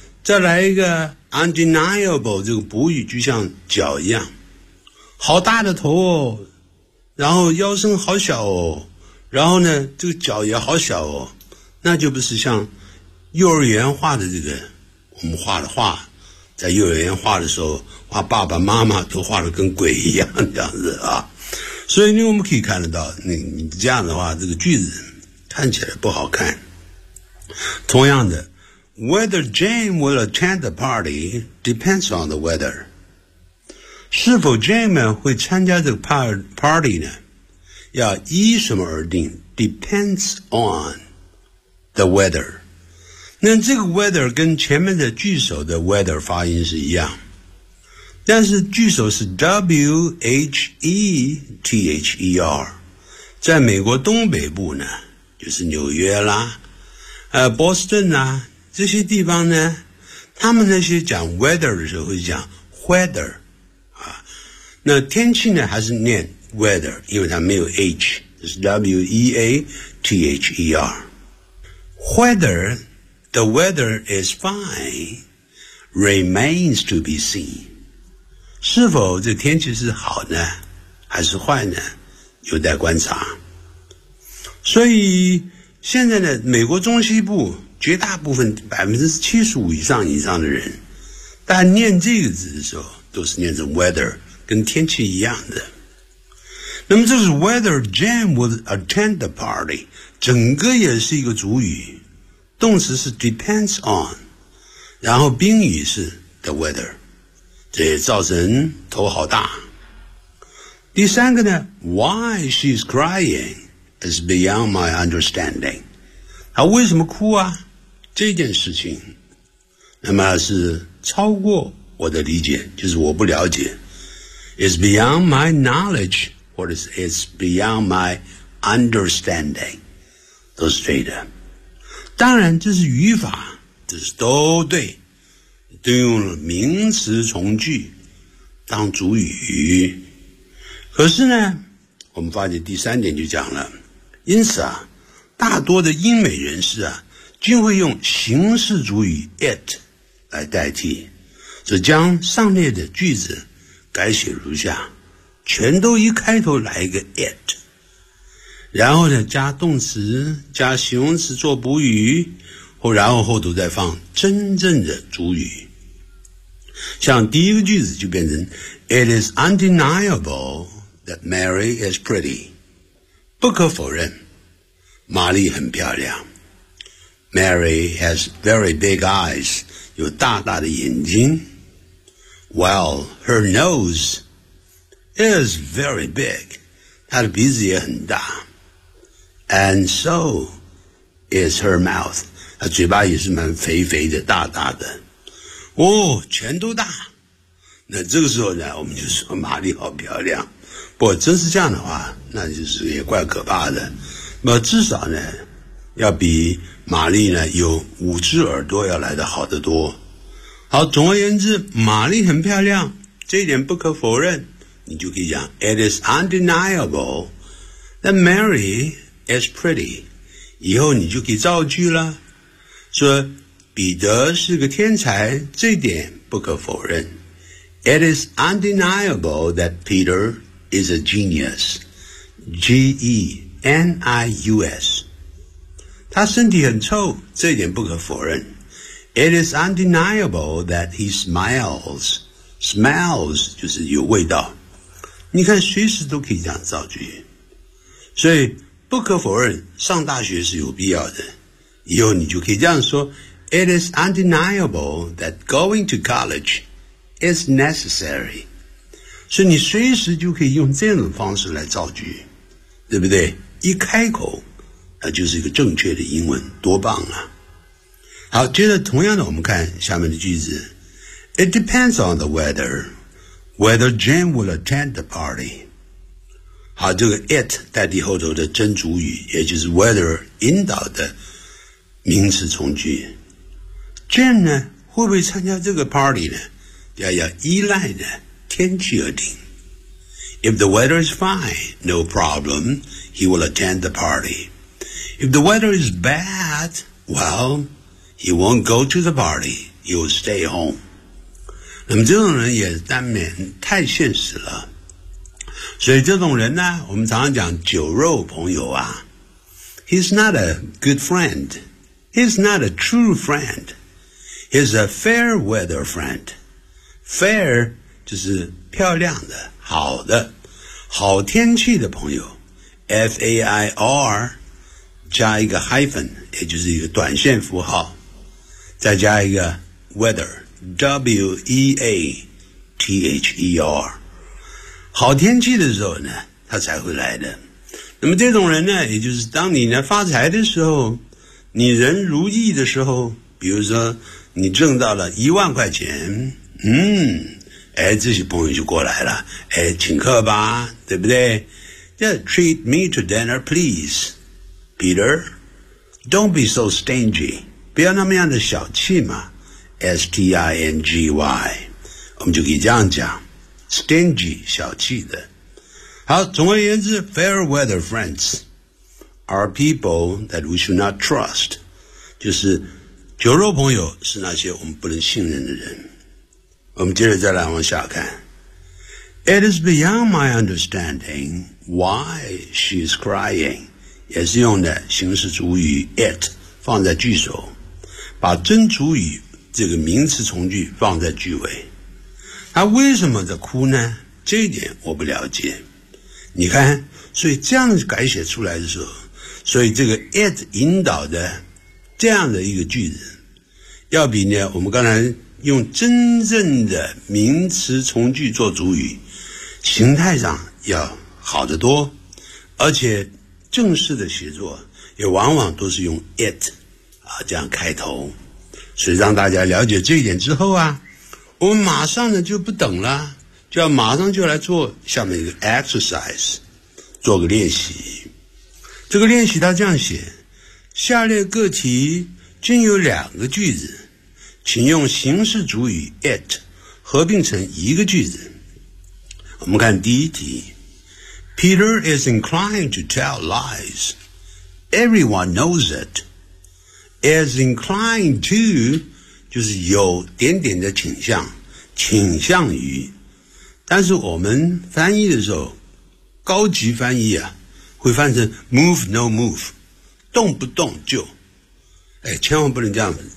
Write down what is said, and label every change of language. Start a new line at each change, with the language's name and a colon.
Chinese: 再来一个 undeniable， 这个补语就像脚一样，好大的头哦，然后腰身好小哦，然后呢这个脚也好小哦，那就不是像幼儿园画的这个我们画的画，在幼儿园画的时候画爸爸妈妈都画得跟鬼一样这样子啊。所以呢我们可以看得到 你这样的话这个句子看起来不好看。同样的
English: whether Jane will attend the party depends on the weather，
Chinese: 是否 Jane 会参加这个 party 呢要依什么而定，
English: depends on the weather。
Chinese: 那这个 weather 跟前面的句首的 weather 发音是一样，但是句首是 w-h-e-t-h-e-r， 在美国东北部呢就是纽约啦Boston 啦这些地方呢，他们那些讲 weather 的时候会讲 weather、啊、那天气呢还是念 weather， 因为它没有 h， 是 w-e-a-t-h-e-r。
English: weatherThe weather is fine, remains to be seen.
Chinese: 是否这天气是好呢还是坏呢有待观察。所以现在呢美国中西部绝大部分 75% 以上的人大家念这个字的时候都是念着 weather， 跟天气一样的。那么这是
English: whether Jane would attend the party，
Chinese: 整个也是一个主语。动词是
English: depends on，
Chinese: 然后宾语是
English: the weather，
Chinese: 这也造成头好大。第三个呢
English: why she's crying is beyond my understanding，
Chinese: 她为什么哭啊这件事情那么是超过我的理解，就是我不了解。
English: is beyond my knowledge，
Chinese: 或者是
English: is beyond my understanding，
Chinese: 都是对的。当然这是语法，这是都对，都用了名词从句当主语。可是呢我们发现第三点就讲了，因此啊大多的英美人士啊竟会用形式主语 it 来代替，则将上列的句子改写如下，全都一开头来一个 it，然后呢加动词加形容词做补语，或然后后头再放真正的主语。
English: 像第一个句子就变成 It is undeniable that Mary is pretty，
Chinese: 不可否认玛丽很漂亮。
English: Mary has very big eyes，
Chinese: 有大大的眼睛。
English: Well her nose is very big，
Chinese: 她的鼻子也很大。
English: And so is her mouth，
Chinese: 她嘴巴也是蛮肥肥的大大的哦，全都大。那这个时候呢我们就说玛丽好漂亮，不过真是这样的话那就是也怪可怕的。那至少呢要比玛丽呢有五只耳朵要来得好得多。好，总而言之玛丽很漂亮这一点不可否认，你就可以讲
English: It is undeniable that MaryIt's pretty，
Chinese: 以后你就可以造句了，说彼得是个天才这点不可否认。
English: It is undeniable that Peter is a genius， G-E-N-I-U-S，
Chinese: 他身体很臭这点不可否认。
English: It is undeniable that he smiles，
Chinese: smells 就是有味道，你看随时都可以这样造句。所以不可否认上大学是有必要的，以后你就可以这样说
English: It is undeniable that going to college is necessary，
Chinese: 所以你随时就可以用这种方式来造句，对不对？一开口那就是一个正确的英文，多棒啊。好，接着同样的我们看下面的句子。
English: It depends on the weather whether Jane will attend the party。
Chinese: 好，这个 it 代替后头的真主语，也就是 weather 引导的名词从句。 Jane 呢会不会参加这个 party 呢，要依赖呢天气而定。
English: If the weather is fine, no problem, he will attend the party. If the weather is bad, well, he won't go to the party. you stay home。
Chinese: 那么这种人也难免太现实了，所以这种人呢，我们常常讲酒肉朋友啊，
English: He's not a good friend. He's not a true friend. He's a fair weather friend.
Chinese: Fair 就是漂亮的、好的、好天气的朋友， F-A-I-R 加一个 hyphen， 也就是一个短线符号，再加一个 weather， W-E-A-T-H-E-R， 好天气的时候呢他才会来的。那么这种人呢，也就是当你呢发财的时候，你人如意的时候，比如说你挣到了10000块钱，哎，这些朋友就过来了，哎，请客吧，对不对？
English: Just treat me to dinner, please. Peter, don't be so stingy.
Chinese: 不要那么样的小气嘛。 S-T-I-N-G-Y. 我们就可以这样讲。
English: Stingy,
Chinese: 小气的。好，总而言之，
English: fair weather friends are people that we should not trust.
Chinese: 就是酒肉朋友是那些我们不能信任的人。我们接着再来往下看。 It is beyond my understanding why she is crying. 也是用的形式主语 it 放在句首，把真主语这个名词从句放在句尾。她为什么在哭呢？这一点我不了解。你看，所以这样改写出来的时候，所以这个 it 引导的这样的一个句子，要比呢我们刚才用真正的名词从句做主语，形态上要好得多，而且正式的写作也往往都是用 it 啊这样开头。所以让大家了解这一点之后啊，我们马上呢就不等了，就要马上就来做下面一个 exercise， 做个练习。这个练习它这样写：下列个题均有两个句子，请用形式主语 it 合并成一个句子。
English: 我们看第一题， Peter is inclined to tell lies. Everyone knows it.
Chinese: Is inclined to 就是有点点的倾向，倾向于。但是我们翻译的时候，高级翻译啊，会翻成 move no move， 动不动就，哎，千万不能这样。